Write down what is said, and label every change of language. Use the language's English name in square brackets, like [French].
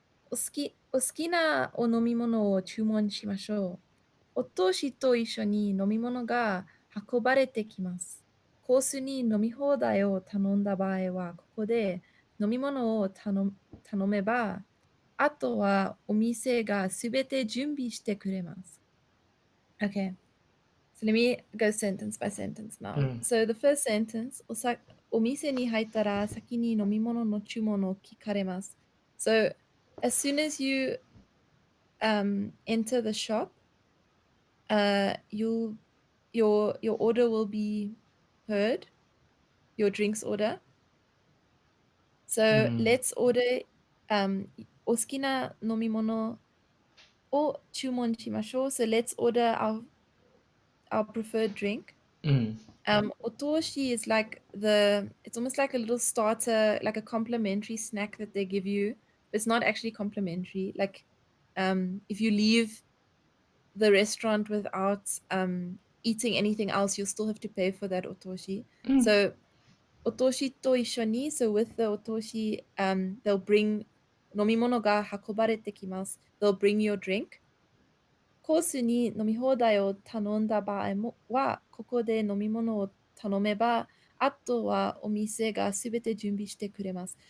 [Japanese] お好きなお飲み物を注文しましょう。お通しと一緒に飲み物が運ばれてきます。コースに飲み放題を頼んだ場合は、ここで飲み物を頼めば、あとはお店がすべて準備してくれます。 [English] Okay, so let me go sentence by sentence now. So the first sentence, [Japanese] お店に入ったら先に飲み物の注文を聞かれます。 [English] So as soon as you enter the shop, your order will be heard, your drinks order. So let's order [Japanese] お好きな飲み物を注文しましょう. [English] So let's order our preferred drink. Otoshi is like it's almost like a little starter, like a complimentary snack that they give you. It's not actually complimentary. Like if you leave the restaurant without eating anything else, you'll still have to pay for that otoshi. So [Japanese] otoshi to ishoni, [English] so with the otoshi, they'll bring [Japanese] nomimono ga hakobarete kimasu. [English] They'll bring your drink. [Japanese] コースに飲み放題を頼んだ場合は、ここで飲み物を頼めば、あとはお店がすべて準備してくれます。